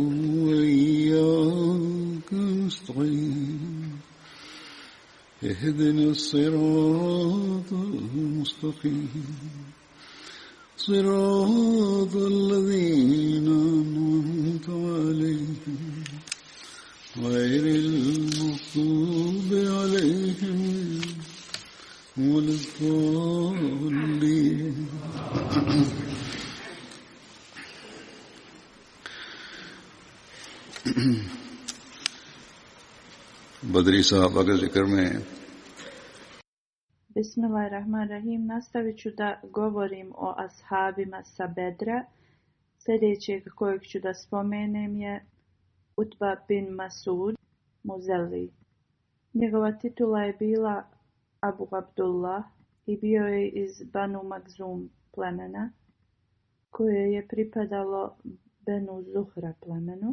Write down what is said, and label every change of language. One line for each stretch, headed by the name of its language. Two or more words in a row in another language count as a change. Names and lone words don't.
Arabic: وإياك نستعين اهدنا الصراط المستقيم صراط الذين أنعمت عليهم غير المغضوب عليهم ولا الضالين.
Hindi: बदरी साहबा के जिक्र में
Arabic: Bismillahirrahmanirrahim.
Bosnian: Nastavit ću da govorim o ashabima sa Bedra. Sljedećeg kojeg ću da spomenem je Utba bin Masud Muzeli. Njegova titula je bila Abu Abdullah i bio je iz Banu Magzum plemena, koje je pripadalo Benu Zuhra plemenu.